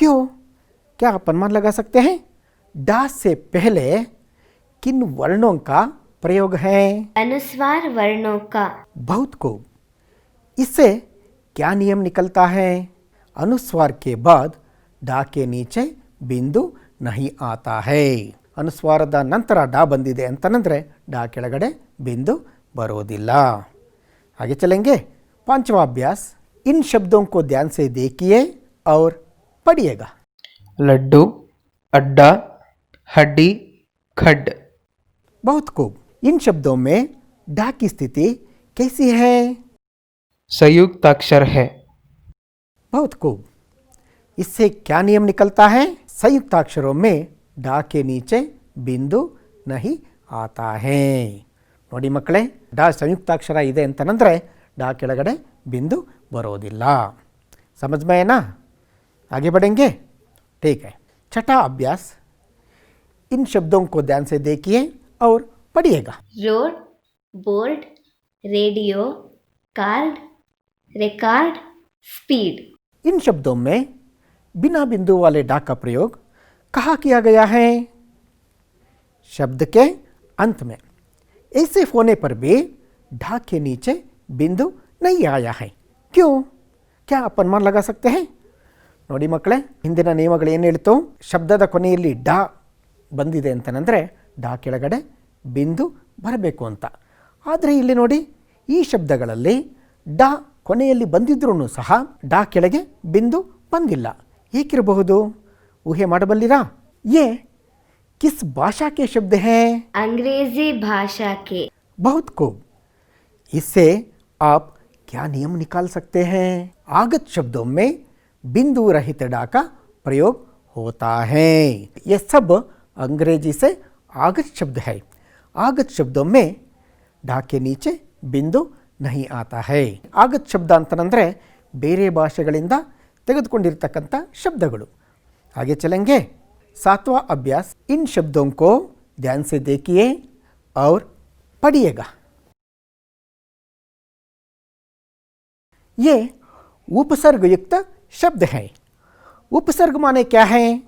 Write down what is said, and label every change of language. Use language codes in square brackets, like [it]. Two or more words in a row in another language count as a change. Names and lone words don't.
[hi] क्या आप अनुमान लगा सकते हैं? डा से पहले किन वर्णों का प्रयोग है? अनुस्वार वर्णों का। बहुत खूब। इससे क्या नियम निकलता है? अनुस्वार के बाद डा के नीचे बिंदु नहीं आता है। [kn] ಅನುಸ್ವಾರದ ನಂತರ ಡಾ ಬಂದಿದೆ ಅಂತಂದ್ರೆ ಡಾ ಕೆಳಗಡೆ बिंदु बरोदिಲ್ಲ। [hi] आगे चलेंगे। पांचवा अभ्यास। इन शब्दों को ध्यान से देखिए और पढ़िएगा। लड्डू, अड्डा, हड्डी, खड्ड। बहुत खूब। इन शब्दों में डा की स्थिति कैसी है? संयुक्त अक्षर है। बहुत खूब। इससे क्या नियम निकलता है? संयुक्त अक्षरों में डा के नीचे बिंदु नहीं आता है। [kn] ನೋಡಿ ಮಕ್ಕಳೇ, ಡಾ ಸಂಯುಕ್ತಾಕ್ಷರ ಇದೆ ಅಂತಂದ್ರೆ ಡಾ ಕೆಳಗಡೆ बिंदु बरोदिಲ್ಲ। [hi] समझ में है ना? आगे बढ़ेंगे। ठीक है। छठा अभ्यास। इन शब्दों को ध्यान से देखिए और पढ़िएगा। रोड, बोर्ड, रेडियो, कार्ड, रिकॉर्ड, स्पीड। इन शब्दों में बिना बिंदु वाले डा का प्रयोग कहाँ किया गया है? शब्द के अंत में। ऐसे होने पर भी डा के नीचे बिंदु नहीं आया है। क्यों? क्या आप अनुमान लगा सकते हैं? [kn] ನೋಡಿ ಮಕ್ಕಳೇ, ಹಿಂದಿನ ನಿಯಮಗಳು ಏನು ಹೇಳ್ತು? ಶಬ್ದದ ಕೊನೆಯಲ್ಲಿ ಡಾ ಬಂದಿದೆ ಅಂತಂದರೆ ಡಾ ಕೆಳಗಡೆ ಬಿಂದು ಬರಬೇಕು ಅಂತ. ಆದರೆ ಇಲ್ಲಿ ನೋಡಿ, ಈ ಶಬ್ದಗಳಲ್ಲಿ ಡಾ ಕೊನೆಯಲ್ಲಿ ಬಂದಿದ್ರೂ ಸಹ ಡಾ ಕೆಳಗೆ ಬಿಂದು ಬಂದಿಲ್ಲ. ಏಕಿರಬಹುದು? ಊಹೆ ಮಾಡಬಲ್ಲಿರಾ? [hi] ये किस भाषा के शब्द हैं? अंग्रेजी भाषा के। बहुत खूब। इससे आप क्या नियम निकाल सकते हैं? आगत शब्दों में बिंदु रहित डा का प्रयोग होता है। ये सब अंग्रेजी से आगत शब्द है। आगत शब्दों में डा के नीचे बिंदु नहीं आता है। आगत शब्द [kn] ಅಂತಂದ್ರೆ ಬೇರೆ ಭಾಷೆಗಳಿಂದ ತೆಗೆದುಕೊಂಡಿರತಕ್ಕಂತ ಶಬ್ದಗಳು। [hi] आगे चलेंगे। सातवां अभ्यास। इन शब्दों को ध्यान से देखिए और पढ़िएगा। ये उपसर्ग युक्त शब्द है। उपसर्ग माने क्या है?